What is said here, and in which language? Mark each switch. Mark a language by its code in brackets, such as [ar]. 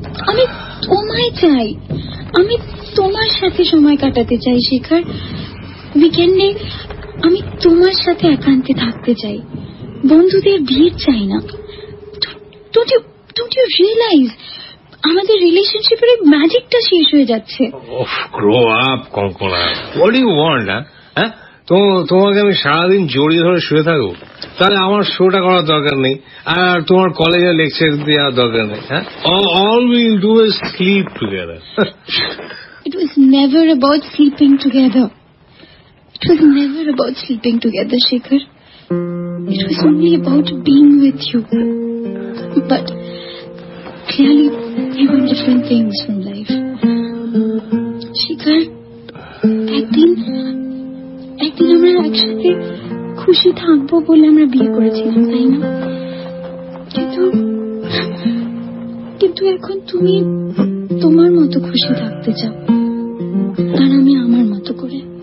[bn] আমি তোমায় চাই, আমি তোমার সাথে সময় কাটাতে চাই শেখর। উইকেন্ডে আমি তোমার সাথে একান্তে থাকতে চাই, বন্ধুদের ভিড় চাই না। [en] Don't you realize [bn] আমাদের রিলেশনশিপের ম্যাজিকটা শেষ হয়ে যাচ্ছে? [en] Grow up, Konkona. What do you want? [bn] তোমাকে আমি সারাদিন জড়িয়ে ধরে শুয়ে থাকবো, তাহলে আমার শোটা করার দরকার নেই, আর তোমার কলেজে লেকচার দেওয়ার দরকার নেই। [en] হ্যাঁ, all we'll do is sleep together. It was never about sleeping together. It was never about sleeping together, Shekhar. It was only about being with you. But clearly, we want different things from life. [bn] Shekhar, একদিন আমরা একসাথে খুশি থাকবো বলে আমরা বিয়ে করেছিলাম, তাই না? কিন্তু এখন তুমি তোমার মতো খুশি থাকতে চাও, আর আমি আমার মতো করে।